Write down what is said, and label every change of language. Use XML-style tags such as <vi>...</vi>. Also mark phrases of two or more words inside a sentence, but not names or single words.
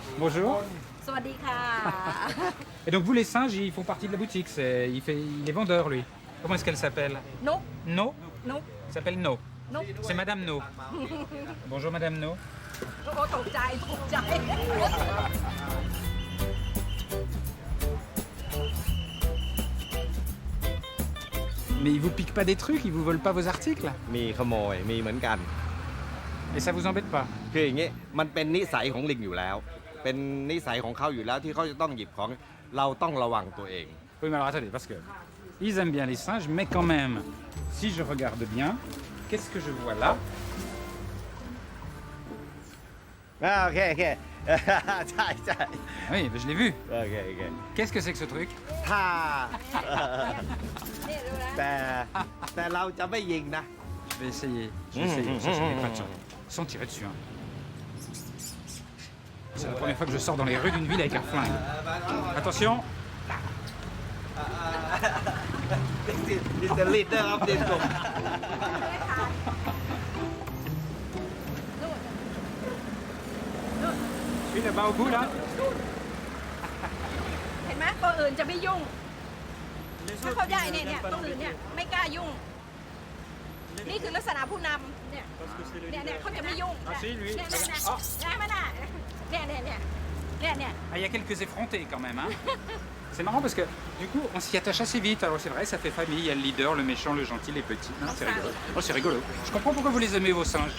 <fr>Bonjour.</fr> <th>สวัสดีค่ะ</th> <fr>Et donc vous, les singes, ils font partie de la boutique. Il est vendeur, lui. Comment est-ce qu'elle s'appelle?</fr> <th>นก</th> <fr>No?</fr> <th>นก</th> <fr>Elle s'appelle No.</fr> <th>นก</th> <fr>C'est Madame No. Bonjour Madame No.</fr> <th>โอ้ตกใจตกใจ</th> <fr>Mais ils vous piquent pas des trucs, ils vous volent pas vos articles?</fr> <th>มีขโมยมีเหมือนกัน</th> <fr>Et ça vous embête pas?</fr> <th>คืออย่างนี้มันเป็นนิสัยของลิงอยู่แล้ว เป็นนิสัยของเขาอยู่แล้วที่เขาจะต้องหยิบของเราต้องระวังตัวเอง</th> <fr>Oui, mais alors attendez, parce que ils aiment bien les singes, mais quand même, si je regarde bien, qu'est-ce que je vois là?</fr> <th>โอเคใช่</th> <fr>Oui, mais je l'ai vu.</fr> <th>โอเค</th> <fr>Qu'est-ce que c'est que ce truc?</fr> <th>ถ้าแต่เราจะไม่ยิงนะ</th> <fr>Je vais essayer. Je vais essayer. Ça, je n'ai pas de chance. Sans tirer dessus. Hein. C'est la première fois que je sors dans les rues d'une ville avec un flingue. Attention.</fr> <en>It's the leader of this group.</en> <fr>Celui là-bas au bout là.</fr> <th>เห็นไหมตัวอื่นจะไม่ยุ่งถ้าเขาได้เนี่ยต้องอื่นเนี่ยไม่กล้ายุ่ง นี่คือลักษณะผู้นำเนี่ยเขาจะไม่ยุ่งเนี่ย</th> <fr>Ah, il y a quelques effrontés quand même. Hein. C'est marrant parce que du coup, on s'y attache assez vite. Alors c'est vrai, ça fait famille. Il y a le leader, le méchant, le gentil, les petits. Non, c'est rigolo. Oh, c'est rigolo. Je comprends pourquoi vous les aimez, vos singes.</fr>